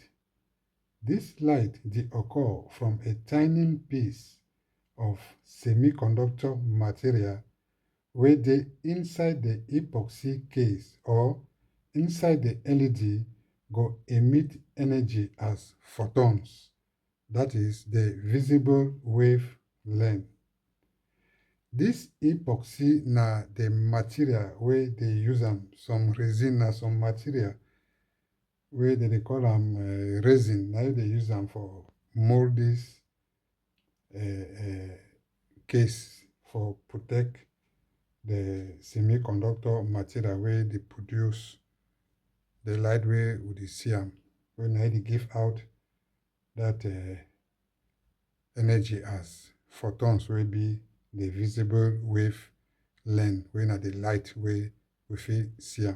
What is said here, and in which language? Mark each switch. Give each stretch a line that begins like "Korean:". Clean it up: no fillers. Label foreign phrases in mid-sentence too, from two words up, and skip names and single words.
Nigerian Pidgin: This light dey occur from a tiny piece of semiconductor material wey dey inside the epoxy case or inside the LED, go emit energy as photons, that is the visible wavelength. This epoxy na the material wey dey use am, some resin na some material wey dem dey call am resin, na dey use am for mold this case for protect the semiconductor material wey dey produce the light wey we dey see am, wey na dey give out that energy as photons, wey be the visible wavelength, wey na the light wey we fit see am.